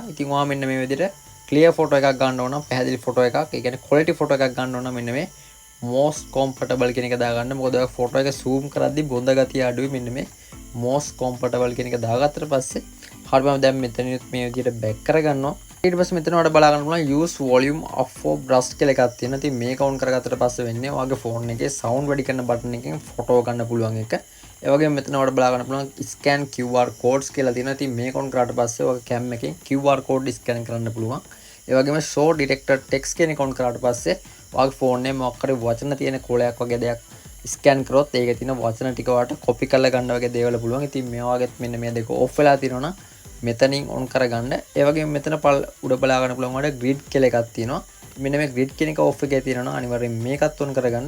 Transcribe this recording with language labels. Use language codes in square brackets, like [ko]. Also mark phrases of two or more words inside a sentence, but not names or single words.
[si] ඉතින් ඔයා මෙන්න මේ විදිහට [en] clear photo [si] එකක් ගන්න ඕන නම් පැහැදිලි photo එකක්, ඒ කියන්නේ [en] quality photo [si] එකක් ගන්න ඕන නම් මෙන්න මේ [en] most comfortable [si] කියන එක දාගන්න. මොකද ඔයා photo එක zoom කරද්දි බොඳ ගතිය අඩුයි. මෙන්න මේ [en] most comfortable [si] කියන එක දාගත්තට පස්සේ හරි මම දැන් මෙතනින් මේ විදිහට back කරගන්නවා. ඊට පස්සේ මෙතන වල බලා ගන්න පුළුවන් [en] use volume up for brush [si] කියලා එකක් තියෙනවා. ඉතින් මේක on කරගත්තට පස්සේ වෙන්නේ ඔයාගේ phone එකේ sound වැඩි කරන button එකෙන් photo ගන්න පුළුවන් එක. ඒ වගේම මෙතන වල බලා ගන්න පුළුවන් [en] scan QR codes [si] කියලා තියෙනවා. ඉතින් මේක on කරාට පස්සේ ඔයාගේ cam එකෙන් [en] QR code scan [si] කරන්න පුළුවන්. ඒ වගේම [en] show detected text [si] කියන එක on කරාට පස්සේ ඔයාගේ phone එකේ මොකක් හරි වචන තියෙන කොලයක් වගේ දෙයක් ස්කෑන් කරොත් ඒකේ තියෙන වචන ටික ඔයාලට copy කරලා ගන්න වගේ දේවල් පුළුවන්. ඉතින් මේ වගේත් මෙන්න මේ දෙක off වෙලා තියෙනවා නම් මෙතනින් on කරගන්න. ඒ වගේම මෙතන උඩ බලා ගන්න පුළුවන් වල grid කියලා එකක් තියෙනවා. මෙන්න මේ grid කියන එක off එකේ තියෙනවා අනිවාර්යෙන් මේකත් on කරගන්න.